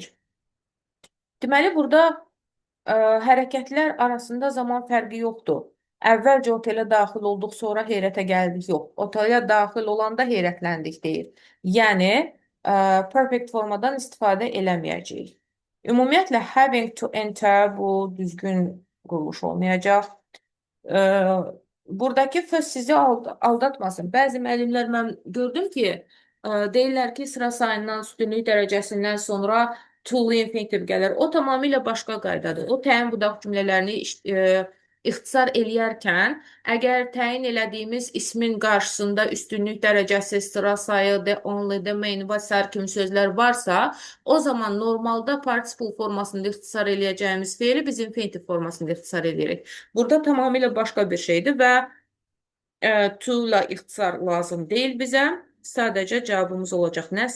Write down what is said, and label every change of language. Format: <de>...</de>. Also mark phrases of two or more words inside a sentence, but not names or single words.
<az>Deməli, burada hərəkətlər arasında zaman fərqi yoxdur. Əvvəlcə otelə daxil olduq, sonra heyrətə gəldik, yox. Otelə daxil olanda heyrətləndik deyir. Yəni, perfect formadan istifadə eləməyəcəyik. Ümumiyyətlə,</az> <en>having to enter</en> <az>bu düzgün quruluş olmayacaq. Buradakı söz sizi aldatmasın. Bəzi müəllimlər mən gördüm ki, deyirlər ki, sıra sayından, üstünlük dərəcəsindən sonra to infinitiv gəlir. O tamamilə başqa qaydadır. O təyin budaq cümlələrini ixtisar eləyərkən, əgər təyin elədiyimiz ismin qarşısında üstünlük dərəcəsi, sıra sayı,</az> <en>the only, the main</en> <az>və sair kimi sözlər varsa, o zaman normalda participle formasında ixtisar eləyəcəyimiz feili biz infinitiv formasında ixtisar eləyirik. Burada tamamilə başqa bir şeydir və to ilə ixtisar lazım deyil bizə. Sadəcə cavabımız olacaq nə?</az>